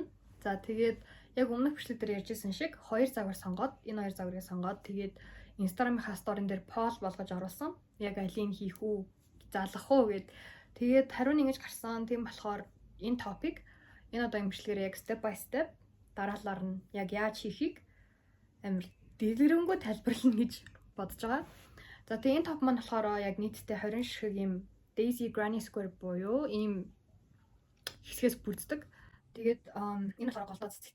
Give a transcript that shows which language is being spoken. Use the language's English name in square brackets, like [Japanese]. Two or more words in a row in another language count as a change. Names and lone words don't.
[Mongolian] За тэгээд яг өмнөх бичлэг дээр ярьжсэн шиг хоёр загвар сонгоод энэ хоёр загварыг сонгоод тэгээд Instagram-ийнхаа сторин дээр poll болгож оруулсан. Яг алийг хийх үү, залгах уу гэд. Тэгээд хариу ингэж гарсан. Тийм болохоор энэ топик энэ удаагийн бичлэгээр яг [English] step by step [Mongolian] дараалал нь яг яаж хийхийг амар дэлгэрэнгүй тайлбарлана гэж бодож байгаа. За тэгээд энэ топ маань болохоор яг нийтдээ 20 ширхэг юм Daisy Granny Square буюу ийм хэсгээс бүрддэг. Тэгээд энэ болохоор голдоо цэцэгтэй.